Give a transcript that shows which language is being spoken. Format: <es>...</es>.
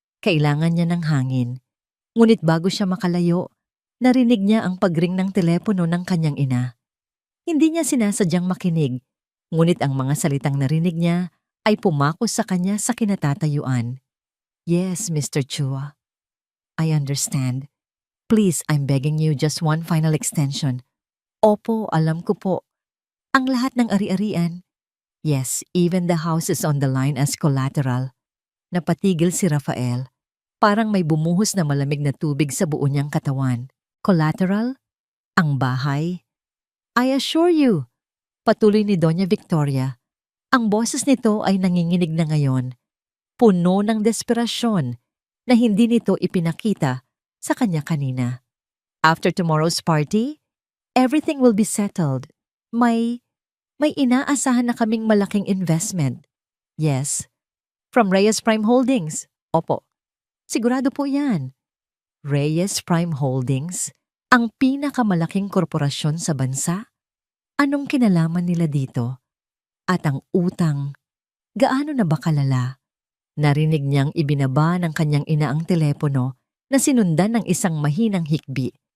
<tl>Kailangan niya ng hangin. Ngunit bago siya makalayo, narinig niya ang pagring ng telepono ng kanyang ina. Hindi niya sinasadyang makinig, ngunit ang mga salitang narinig niya ay pumakos sa kanya sa kinatatayuan.</tl> <en>"Yes, Mr. Chua. I understand. Please, I'm begging you just one final extension."</en> <tl>"Opo, alam ko po. Ang lahat ng ari-arian."</tl> <en>"Yes, even the house is on the line as collateral."</en> <tl>Napatigil si Rafael. Parang may bumuhos na malamig na tubig sa buo niyang katawan. "Collateral? Ang bahay?"</tl> <en>"I assure you,"</en> <tl>patuloy ni Doña Victoria, Ang boses nito ay nanginginig na ngayon, puno ng desperasyon na hindi nito ipinakita sa kanya kanina.</tl> <en>After tomorrow's party, everything will be settled.</en> <tl>May inaasahan na kaming malaking investment.</tl> <en>Yes, from Reyes Prime Holdings.</en> <tl>Opo, sigurado po yan. Reyes Prime Holdings, ang pinakamalaking korporasyon sa bansa? Anong kinalaman nila dito? At ang utang, gaano na ba kalala? Narinig niyang ibinaba ng kanyang ina ang telepono na sinundan ng isang mahinang hikbi.</tl>